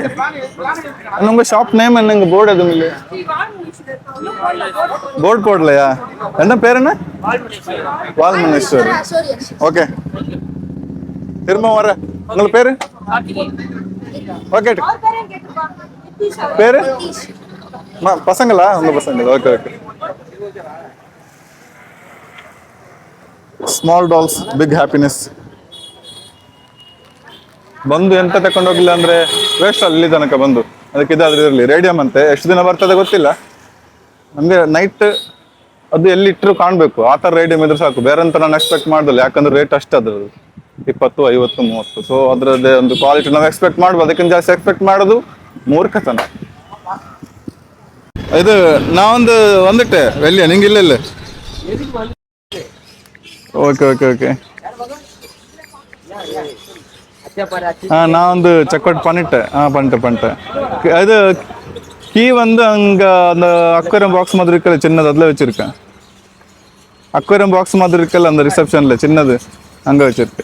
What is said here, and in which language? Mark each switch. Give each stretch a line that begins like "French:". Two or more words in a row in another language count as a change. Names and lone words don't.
Tamil: உங்க ஷாப் நேம் என்னங்க? போர்டு எதுவும் இல்லையா? போர்டு போடலையா? என்ன பேர் என்ன? வால்மனேஸ்வரி. ஓகே, திரும்ப வர. உங்க பேரு? ஓகே. பேரு பசங்களா? உங்க பசங்களா?
English: okay okay. small dolls big happiness.
Kannada: ಬಂದು ಎಂತ ತಕೊಂಡು ಹೋಗಿಲ್ಲ ಅಂದ್ರೆ ವೇಸ್ಟ್ ಅಲ್ಲಿ ತನಕ ಬಂದು. ಅದಕ್ಕೆ ಇದಾದ್ರೂ ಇರಲಿ. ರೇಡಿಯಂ ಅಂತೆ, ಎಷ್ಟು ದಿನ ಬರ್ತದೆ ಗೊತ್ತಿಲ್ಲ ನಮ್ಗೆ. ನೈಟ್ ಅದು ಎಲ್ಲಿ ಇಟ್ಟರು ಕಾಣ್ಬೇಕು, ಆ ಥರ ರೇಡಿಯಂ ಇದ್ರೆ ಸಾಕು. ಬೇರೆ ಅಂತ ನಾನು ಎಕ್ಸ್ಪೆಕ್ಟ್ ಮಾಡ್ದಲ್ಲ, ಯಾಕಂದ್ರೆ ರೇಟ್ ಅಷ್ಟು ಅದ್ರದ್ದು 20, 50, 30. ಸೊ ಅದ್ರದ್ದೇ ಒಂದು ಕ್ವಾಲಿಟಿ ನಾವು ಎಕ್ಸ್ಪೆಕ್ಟ್ ಮಾಡ್ಬೋದು. ಅದಕ್ಕಿಂತ ಜಾಸ್ತಿ ಎಕ್ಸ್ಪೆಕ್ಟ್ ಮಾಡೋದು ಮೂರ್ಖತನ. ಇದು ನಾವೊಂದು ಒಂದಿಟ್ಟೆ ಎಲ್ಲಿಯ ನಿಂಗೆ ಇಲ್ಲ.
English: okay okay okay.
Tamil: நான் வந்து
English: check out
Tamil: பண்ணிட்டேன். பண்ணிட்டேன். இது கீ வந்து அங்கே அந்த
English: aquarium box
Tamil: மாதிரி இருக்கல, சின்னது அதில் வச்சுருக்கேன்.
English: aquarium box
Tamil: மாதிரி இருக்கல அந்த ரிசப்ஷனில் சின்னது, அங்கே வச்சிருக்கு.